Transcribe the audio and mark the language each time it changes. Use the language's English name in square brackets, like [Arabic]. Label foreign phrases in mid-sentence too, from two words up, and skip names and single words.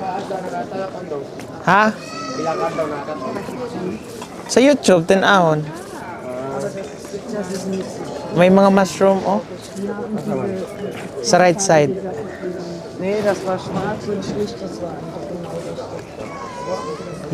[Filipino] Ha? Sa YouTube, tinahon. May mga mushroom, oh. [English] Sa right side. [German] Nee, das war schwarz und schlicht, das war einfach genau das.